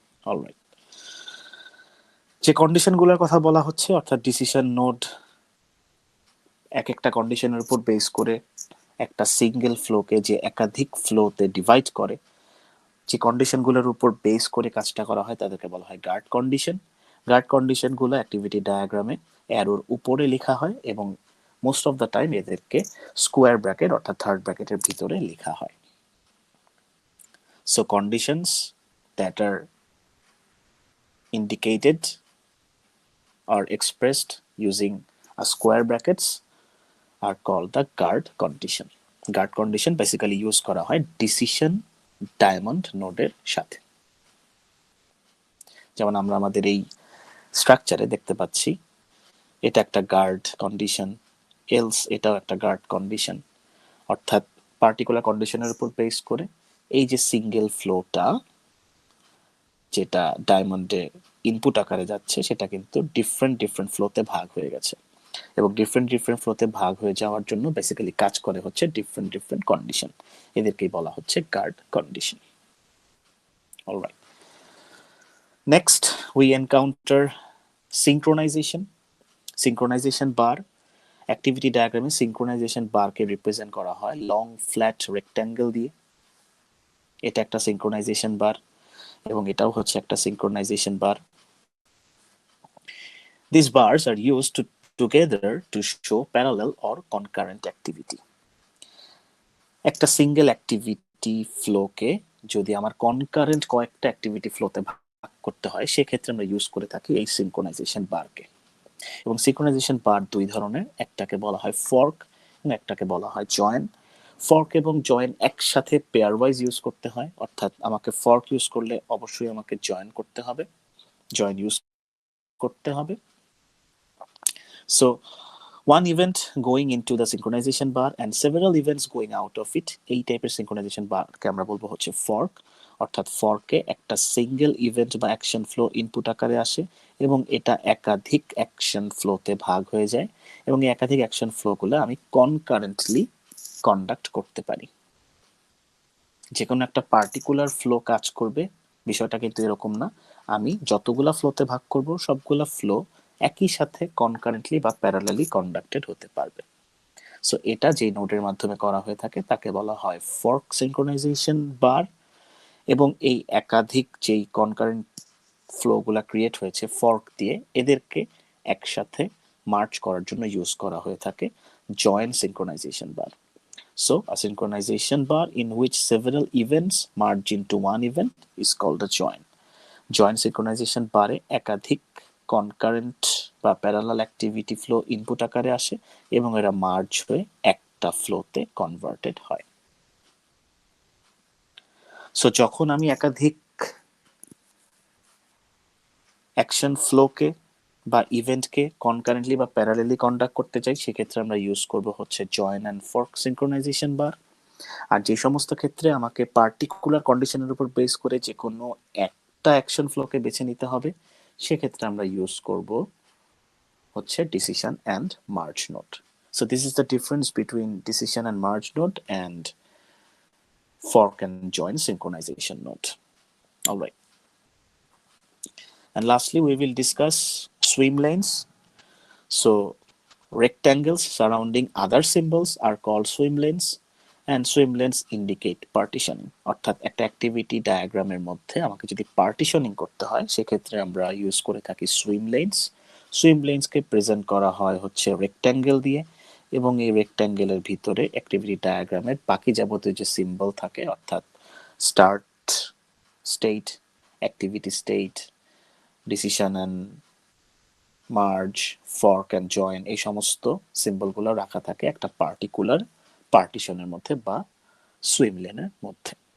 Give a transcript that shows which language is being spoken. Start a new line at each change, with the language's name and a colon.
Bangla: Alright, যে কন্ডিশনগুলোর কথা বলা হচ্ছে অর্থাৎ ডিসিশন নোড এক একটা কন্ডিশনের উপর বেস করে একটা সিঙ্গেল ফ্লোকে যে একাধিক ফ্লোতে ডিভাইড করে, যে কন্ডিশনগুলোর উপর বেস করে কাজটা করা হয় তাদেরকে বলা হয় গার্ড কন্ডিশন। গার্ড কন্ডিশনগুলো অ্যাক্টিভিটি ডায়াগ্রামে অ্যারোর উপরে লেখা হয় এবং মোস্ট অফ দ্য টাইম এদেরকে স্কোয়ার ব্র্যাকেট অর্থাৎ থার্ড ব্র্যাকেটের ভিতরে লেখা হয়।
English: So conditions that are indicated or expressed using a square brackets are called the guard condition.
Bangla: Guard condition basically use করা হয় decision diamond নোডের সাথে। যেমন আমরা আমাদের এই স্ট্রাকচারে দেখতে পাচ্ছি এটা একটা গার্ড কন্ডিশন, এলস এটাও একটা গার্ড কন্ডিশন। অর্থাৎ পার্টিকুলার কন্ডিশনের উপর বেস করে এই যে সিঙ্গেল ফ্লোটা যেটা ডায়মন্ডে ইনপুট আকারে যাচ্ছে সেটা কিন্তু ডিফারেন্ট ডিফারেন্ট ফ্লোতে ভাগ হয়ে গেছে, এবং ডিফারেন্ট ডিফারেন্ট ফ্লোতে ভাগ হয়ে যাওয়ার জন্য বেসিক্যালি কাজ করে হচ্ছে ডিফারেন্ট ডিফারেন্ট কন্ডিশন, এদেরকেই বলা হচ্ছে guard condition.
English: Alright, next we encounter synchronization.
Bangla: Synchronisation bar, activity ডায়াগ্রামে সিঙ্ক্রোনাইজেশন বারকে রিপ্রেজেন্ট করা হয় লং ফ্ল্যাট রেক্ট্যাঙ্গেল দিয়ে। এটা একটা সিঙ্ক্রোনাইজেশন বার এবং এটাও হচ্ছে একটা synchronisation bar.
English: These bars are used together to show parallel or concurrent activity.
Bangla: একটা সিঙ্গেল অ্যাক্টিভিটি ফ্লোকে যদি আমার কনকারেন্ট কয়েকটা অ্যাক্টিভিটি ফ্লোতে ভাগ করতে হয় সেক্ষেত্রে আমরা ইউজ করে থাকি এই সিঙ্ক্রোনাইজেশন বারকে। এবং সিঙ্ক্রোনাইজেশন বার দুই ধরনের, একটাকে বলা হয় ফর্ক এবং একটাকে বলা হয় জয়েন। ফর্ক এবং জয়েন একসাথে পেয়ার ওয়াইজ ইউজ করতে হয়, অর্থাৎ আমাকে ফর্ক ইউজ করলে অবশ্যই আমাকে জয়েন করতে হবে, জয়েন ইউজ করতে হবে।
English: so one event going into the synchronization bar and several events going out of it,
Bangla: এই টাইপের সিঙ্ক্রোনাইজেশন বারকে আমরা বলবো হচ্ছে ফর্ক। অর্থাৎ ফর্কে একটা সিঙ্গেল ইভেন্ট বা অ্যাকশন ফ্লো ইনপুট আকারে আসে এবং এটা একাধিক অ্যাকশন ফ্লোতে ভাগ হয়ে যায় এবং এই একাধিক অ্যাকশন ফ্লোগুলো আমি কনকারেন্টলি কন্ডাক্ট করতে পারি। যে কোনো একটা পার্টিকুলার ফ্লো কাজ করবে বিষয়টা কিন্তু এরকম না, আমি যতগুলা ফ্লোতে ভাগ করব সবগুলা ফ্লো একই সাথে কনকারেন্টলি বা প্যারালালি কন্ডাক্টেড হতে পারবে। সো এটা যে নোডের মাধ্যমে করা হয়ে থাকে তাকে বলা হয় ফর্ক সিঙ্ক্রোনাইজেশন বার। এবং এই একাধিক যেই কনকারেন্ট ফ্লোগুলা ক্রিয়েট হয়েছে ফর্ক দিয়ে, এদেরকে একসাথে মার্চ করার জন্য ইউজ করা হয়ে থাকে joint synchronisation bar.
English: So, a synchronization bar in which several events merge into one event is called a join.
Bangla: Join synchronization বারে একাধিক concurrent বা parallel activity flow input আকারে আসে এবং এরা মার্জ হয়ে একটা ফ্লোতে কনভার্টেড হয়। সো যখন আমি একাধিক অ্যাকশন ফ্লোকে বা ইভেন্টকে কনকারেন্টলি বা প্যারালেলি কন্ডাক্ট করতে চাই সেক্ষেত্রে আমরা ইউজ করব হচ্ছে জয়েন অ্যান্ড ফর্ক সিঙ্ক্রোনাইজেশন বার। আর যে সমস্ত ক্ষেত্রে আমাকে পার্টিকুলার কন্ডিশনের উপর বেস করে যে কোনো একটা অ্যাকশন ফ্লোকে বেছে নিতে হবে সেক্ষেত্রে আমরা ইউজ করব হচ্ছে decision and merge node.
English: So this is the difference between decision and merge node and fork and join synchronization node. All right. And lastly, we will discuss swim lanes. So rectangles surrounding other symbols are called swim lanes and swim lanes indicate partitioning.
Bangla: অর্থাৎ একটা activity ডায়াগ্রামের মধ্যে আমাকে যদি partitioning করতে হয় সেক্ষেত্রে আমরা ইউজ করে থাকি সুইম লেন্স। সুইম লেন্সকে প্রেজেন্ট করা হয় হচ্ছে রেক্ট্যাঙ্গেল দিয়ে এবং এই রেক্ট্যাঙ্গেলের ভিতরে অ্যাক্টিভিটি ডায়াগ্রামের বাকি যাবতীয় যে সিম্বল থাকে অর্থাৎ start state, activity state, decision and merge, fork and join, এই সমস্ত সিম্বলগুলো রাখা থাকে একটা পার্টিকুলার পার্টিশনের মধ্যে বা সুইম লেনের মধ্যে।